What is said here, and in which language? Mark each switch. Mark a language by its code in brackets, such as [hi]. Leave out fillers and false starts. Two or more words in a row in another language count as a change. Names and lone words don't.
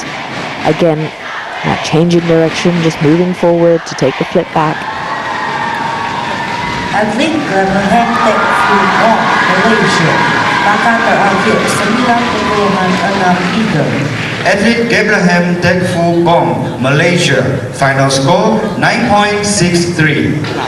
[en] Again, that change in direction, just moving forward to take the flip back. [ms] Atlet Abraham Tek Phu Bom, Malaysia. Maka terakhir 9.6. [en] Athlete Abraham Tek Phu Bom, Malaysia. Final score 9.63.